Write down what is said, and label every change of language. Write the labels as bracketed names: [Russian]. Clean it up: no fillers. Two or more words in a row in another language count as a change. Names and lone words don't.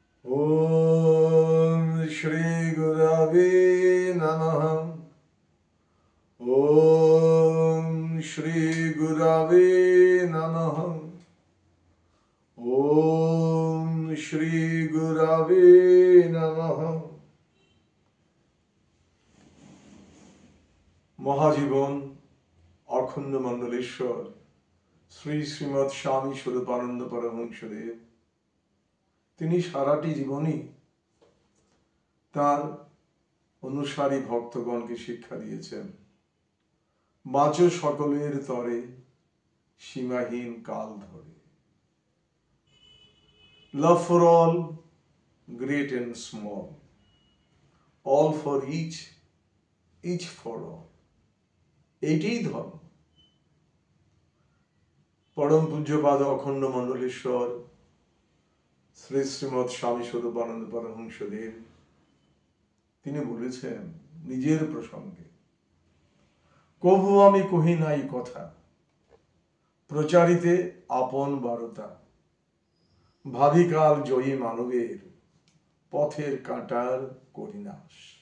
[Sanskrit] ओम श्री गुरवे नमः। ओम श्री गुरवे नमः। ओम श्री गुरवे नमः। [Bangla] মহাজীবন অখণ্ড মণ্ডলেশ্বর শ্রী শ্রীমৎ স্বামী স্বরূপানন্দ পরমহংসদেব তিনি সারাটি জীবনই তার অনুসারী ভক্তগণকে শিক্ষা দিয়েছেন। বাঁচো সকলের তরে সীমাহীন কাল ধরে। [English] love for all, great and small, all for each, each for all, [Bangla] এইটাই ধর্ম। পরম পূজ্যপাদ অখণ্ড মণ্ডলেশ্বর শ্রী শ্রীমৎ স্বামী স্বরূপানন্দ পরমহংসদেব তিনি বলেছেন নিজের প্রসঙ্গে, কভু আমি কহি নাই কথা, প্রচারিতে আপন বারতা, ভাবিকাল জয়ী মানবের পথের কাঁটার করিনাশ।